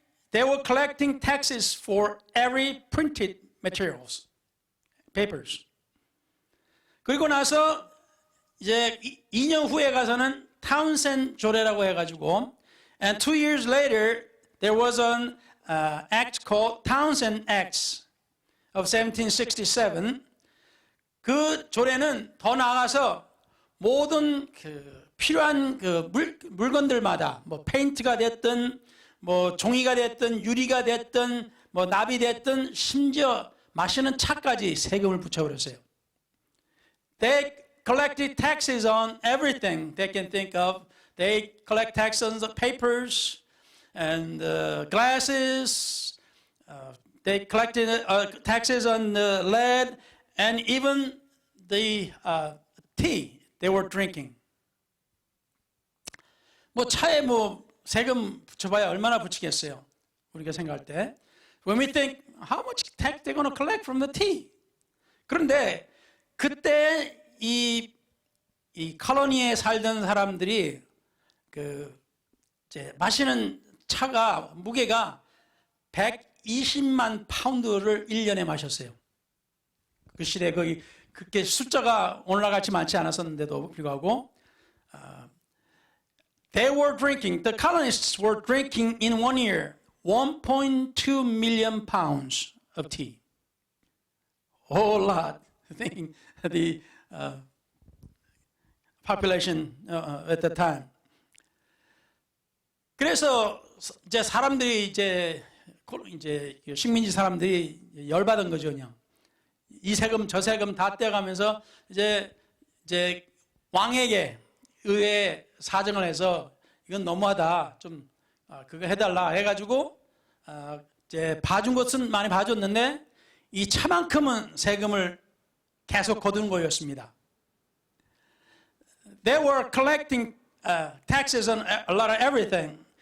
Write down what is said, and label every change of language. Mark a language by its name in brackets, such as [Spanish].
[English] They were collecting taxes for every printed materials, papers. [Korean] 그리고 나서 이제 2년 후에 가서는 타운센드 조례라고 해가지고, [English] and 2 years later there was an act called Townshend Acts of 1767. [Korean] 그 조례는 더 나아가서 모든 필요한 물건들마다 뭐 페인트가 됐든 뭐 종이가 됐든 유리가 됐든 뭐 납이 됐든 심지어 마시는 차까지 세금을 붙여버렸어요. [English] They collected taxes on everything they can think of. They collect taxes on the papers and glasses. They collected taxes on the lead and even the tea they were drinking. [Korean] 뭐 차에 뭐 세금 붙여봐야 얼마나 붙이겠어요? 우리가 생각할 때. [English] When we think, how much tax they're going to collect from the tea? [Korean] 그런데 그때 이 컬러니에 살던 사람들이 이제 마시는 차가 무게가 120만 파운드를 1년에 마셨어요. 그 시대에 거기 그렇게 숫자가 올라가지 많지 않았었는데도 불구하고 [English] they were drinking, the colonists were drinking in 1 year 1.2 million pounds of tea. A whole lot. Thinking the population at the time. [Korean] 그래서 이제 사람들이 이제 식민지 사람들이 열받은 거죠, 그냥. 이 세금 저 세금 다 떼가면서 이제 왕에게 의회 사정을 해서 이건 너무하다, 좀 그거 해달라 해가지고 이제 봐준 것은 많이 봐줬는데 이 차만큼은 세금을 계속 거두는 거였습니다. [English] They were collecting taxes on a lot of everything.